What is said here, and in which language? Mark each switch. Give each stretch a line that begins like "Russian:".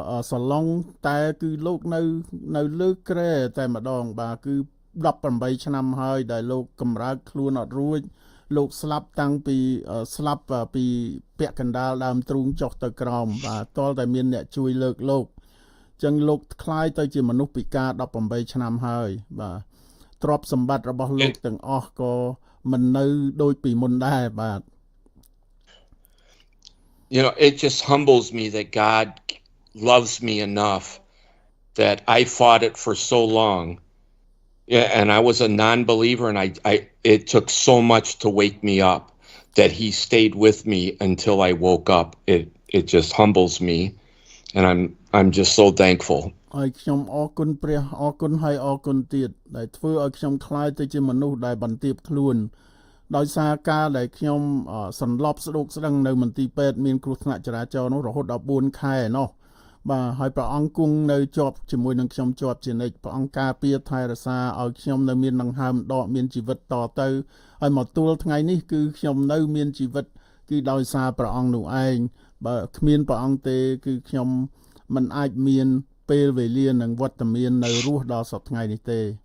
Khmer: សាឡុងតែគឺលោកនៅលើក្រែតែម្ដងបាទគឺ18ឆ្នាំហើយដែលលោកកម្រើកខ្លួនអត់រួចលោកស្លាប់តាំងពីស្លាប់ពីពាក់កណ្ដាលដើមទ្រូងចុះទៅក្រោមបាទតលតែមានអ្នកជួយលើកលោកចឹងលោកคล้ายទៅជាមនុស្សពិការ18ឆ្នាំហើយបាទទ្រព្យសម្បត្តិរបស់លោកទាំងអស់ក៏មិននៅដូចពីមុនដែរបាទ
English: You know it just humbles me that God loves me enough that I fought it for so long. Yeah, and I was a non-believer and it took so much to wake me up that he stayed with me until I woke up. It just humbles me and I'm just so thankful.
Khmer: ហើយខ្ញុំអរគុណព្រះអរគុណហើយអរគុណទៀតដែលធ្វើឲ្យខ្ញុំក្លាយទៅជាមនុស្សដែលបន្ទាបខ្លួនដោយសារការដែលខ្ញុំសន្លប់ស្ដុកស្ដឹងនៅមន្ទីរពេទ្យមានគ្រោះថ្នាក់ចរាចរណ៍នោះរហូតដល់4ខែនោះ បាទហើយព្រះអង្គគង់នៅជាប់ជាមួយនឹងខ្ញុំជាប់ជានិច្ចព្រះអង្គការពារថែរក្សាឲ្យខ្ញុំនៅមានដង្ហើមដកមានជីវិតតទៅហើយមកទល់ថ្ងៃនេះគឺខ្ញុំនៅមានជីវិតគឺដោយសារព្រះអង្គនោះឯងបើគ្មានព្រះអង្គទេគឺខ្ញុំមិនអាចមានពេលវេលានិងវត្តមាននៅរស់ដល់សប្តាហ៍ថ្ងៃនេះទេ